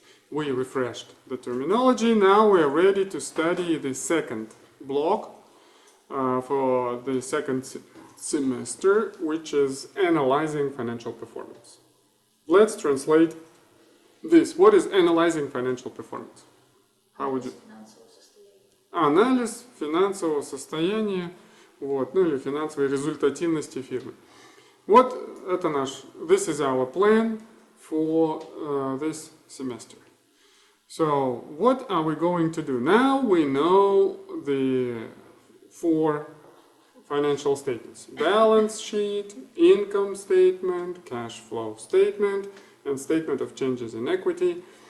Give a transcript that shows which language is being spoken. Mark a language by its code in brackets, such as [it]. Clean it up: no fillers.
[en] We refreshed the terminology. Now we are ready to study the second block for the second semester, which is Analyzing Financial Performance. Let's translate this. What is analyzing financial performance? How would you? [ru] Анализ финансового состояния, вот, ну или финансовой результативности фирмы. Вот это наш. [en] This is our plan for this semester. So, what are we going to do? Now we know the four financial statements. Balance sheet, income statement, cash flow statement, and statement of changes in equity.